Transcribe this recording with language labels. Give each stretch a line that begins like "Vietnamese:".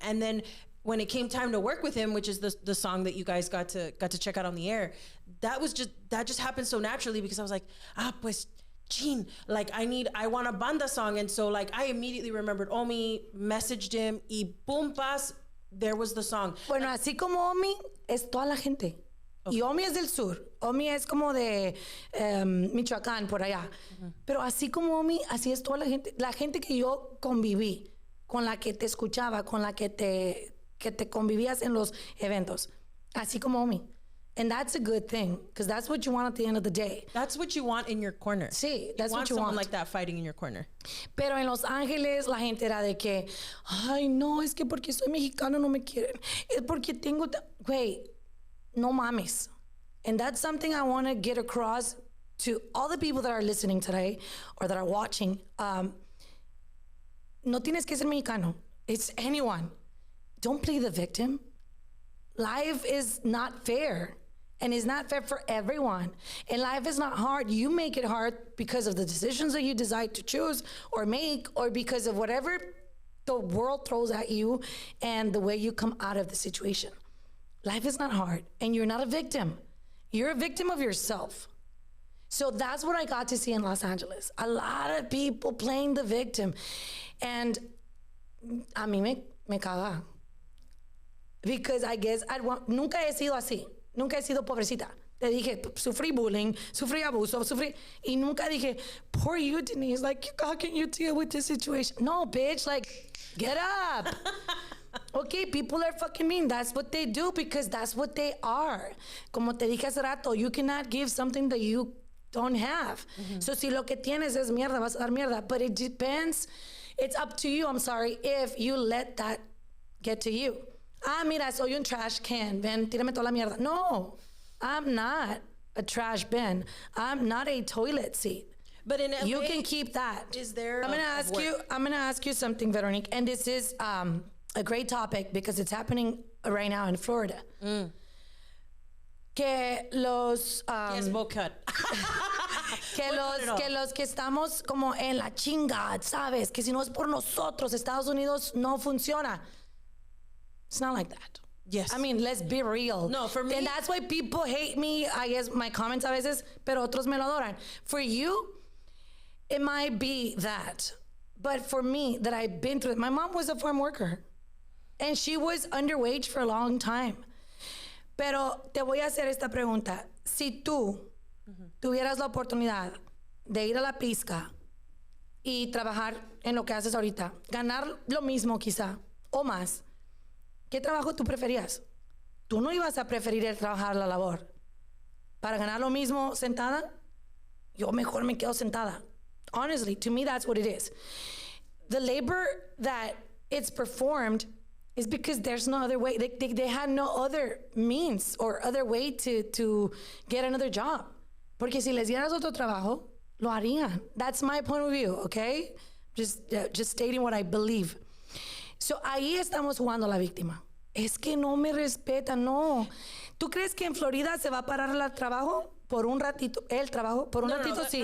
English: And then when it came time to work with him, which is the song that you guys got to check out on the air, that just happened so naturally, because I was like, pues, Gene, I want a banda song. And so I immediately remembered Omi, messaged him, y boom, pas, there was the song.
Spanish: Bueno, así como Omi, es toda la gente. Okay. Y Omi es del sur. Omi es como de Michoacán, por allá. Pero así como Omi, así es toda la gente. La gente que yo conviví, con la que te escuchaba, con la que te convivías en los eventos. Así como Omi.
English: And that's a good thing, because that's what you want at the end of the day. That's what you want in your corner. Sí, that's what you want. Someone like that fighting in your corner.
Spanish: Pero en Los Ángeles la gente era de que, ay, no, es que porque soy mexicano no me quieren. Es porque tengo... Güey, no mames.
English: And that's something I want to get across to all the people that are listening today or that are watching.
Spanish: No tienes que ser mexicano.
English: It's anyone. Don't play the victim. Life is not fair. And it's not fair for everyone. And life is not hard. You make it hard because of the decisions that you decide to choose or make, or because of whatever the world throws at you and the way you come out of the situation. Life is not hard, and you're not a victim. You're a victim of yourself. So that's what I got to see in Los Angeles. A lot of people playing the victim.
Spanish: And a mí me caga.
English: Because I guess
Spanish: nunca he sido así. Nunca he sido pobrecita. Te dije, sufrí bullying, sufrí abuso, y nunca dije,
English: poor you, Denisse, like, how can you deal with this situation? No, bitch, like, get up. Okay, people are fucking mean. That's what they do because that's what they are.
Spanish: Como te dije hace rato,
English: you cannot give something that you don't have. Mm-hmm.
Spanish: So si lo que tienes es mierda, vas a dar mierda.
English: But it depends. It's up to you, I'm sorry, if you let that get to you.
Spanish: Ah, mira, soy un trash can. Ven, tírame toda la mierda. No.
English: I'm not a trash bin. I'm not a toilet seat. But in LA, you can keep that. Is there? I'm gonna ask you something, Veronique, and this is a great topic because it's happening right now in Florida.
Spanish: Que los
English: yes, cut.
Spanish: que los que estamos como en la chinga, sabes, que si no es por nosotros, Estados Unidos no funciona.
English: It's not like that. Yes. I mean, let's be real. No, for me. And that's why people hate me, I guess, my comments
Spanish: a veces, pero otros me lo adoran.
English: For you, it might be that. But for me, that I've been through it, my mom was a farm worker. And she was underwage for a long time.
Spanish: Pero te voy a hacer esta pregunta. Si tú tuvieras la oportunidad de ir a la pizca y trabajar en lo que haces ahorita, ganar lo mismo quizá, o más, ¿qué trabajo tú preferías? Tú no ibas a preferir el trabajar la labor. Para ganar lo mismo sentada, yo mejor me quedo sentada.
English: Honestly, to me, that's what it is. The labor that it's performed is because there's no other way. They had no other means or other way to get another job.
Spanish: Porque si les dieras otro trabajo, lo harían.
English: That's my point of view, okay? Just stating what I believe.
Spanish: So ahí estamos jugando la víctima. Es que no me respetan, no. ¿Tú crees que en Florida se va a parar el trabajo por un ratito? El trabajo por un ratito, sí.